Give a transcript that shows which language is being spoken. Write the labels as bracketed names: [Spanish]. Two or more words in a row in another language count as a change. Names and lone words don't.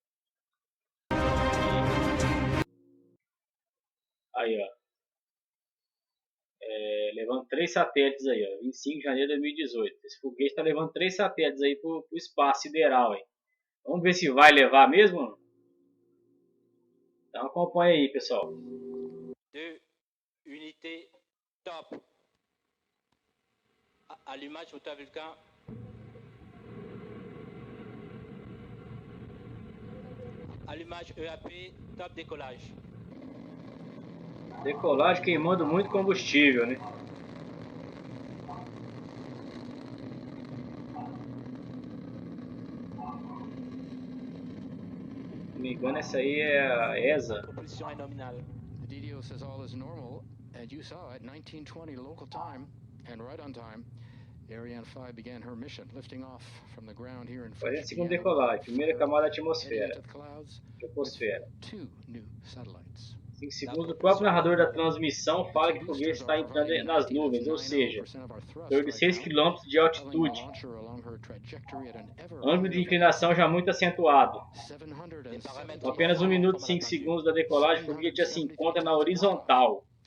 [Portuguese] Aí, ó. Levando 3 satélites aí, ó. 25 de janeiro de 2018. Esse foguete está levando 3 satélites aí pro espaço sideral aí. Vamos ver se vai levar mesmo? Então acompanha aí, pessoal. [French] 2 unités top. Allumage moteur Vulcain. Allumage EAP, top décollage. [Portuguese] Decolagem queimando muito combustível, né? Se não me engano, essa aí é a ESA. [French] Propulsion est nominale. [English] The DDO says all is normal, and you saw at 1920 local time, and right on time, Ariane 5 began her mission, lifting off from the ground here in [Portuguese] Fazendo [English] French [Portuguese] segunda [English] Guiana, [Portuguese] decolagem, primeira camada da [English] heading [Portuguese] atmosfera. [English] into the clouds [Portuguese] Troposfera. [English] with 2 new satellites. [Portuguese] 5 segundos, o próprio narrador da transmissão fala que o foguete está entrando nas nuvens, ou seja, torno de 6 km de altitude. Ângulo de inclinação já muito acentuado. Com apenas 1 minuto e 5 segundos da decolagem, o foguete já se encontra na horizontal.